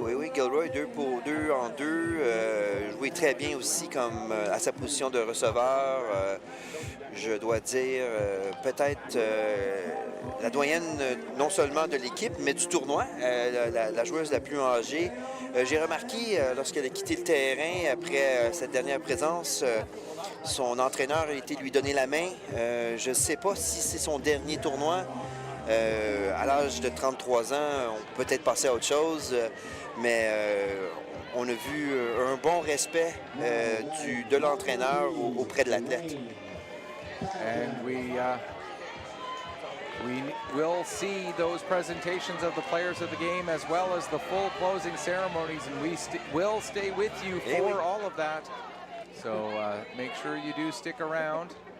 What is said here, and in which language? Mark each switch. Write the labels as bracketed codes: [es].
[fr] Oui. Gilroy, 2 pour 2 en 2. Joué très bien aussi comme à sa position de receveur. Je dois dire peut-être la doyenne non seulement de l'équipe, mais du tournoi, la joueuse la plus âgée. J'ai remarqué lorsqu'elle a quitté le terrain après cette dernière présence, son entraîneur a été lui donner la main. Je ne sais pas si c'est son dernier tournoi. À l'âge de 33 ans, on peut peut-être passer à autre chose, mais on a vu un bon respect de l'entraîneur auprès de l'athlète. [en] And we will see those presentations of the players of the game as well as the full closing ceremonies, and we will stay with you for all of that. So make sure you do stick around.